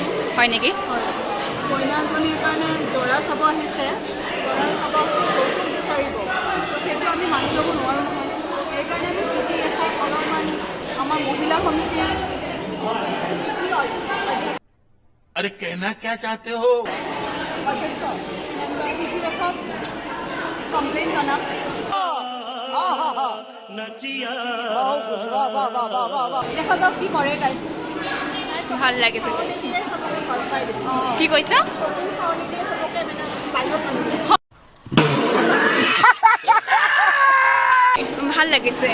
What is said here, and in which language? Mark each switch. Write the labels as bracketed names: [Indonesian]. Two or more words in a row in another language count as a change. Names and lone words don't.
[Assamese] হয় নেকি? হয়, কইনাজনীৰ কাৰণে দৰা চাব আহিছে, দৰা চাব যৌতুক বিচাৰিব। সেইটো আমি মানি ল'ব নোৱাৰোঁ নহয়। সেইকাৰণে আমি পিটি ৰেখাত অলপমান আমাৰ মহিলা সমিতিৰ [Hindi] अरे कहना क्या चाहते हो? [Assamese] অধ্যক্ষ মেম্বাৰ পিটি ৰেখাত কমপ্লেইন জনাম। দেখা যাওক কি কৰে তাই। ভাল লাগিছে। অঁ, কি কৈছা? ভাল লাগিছে।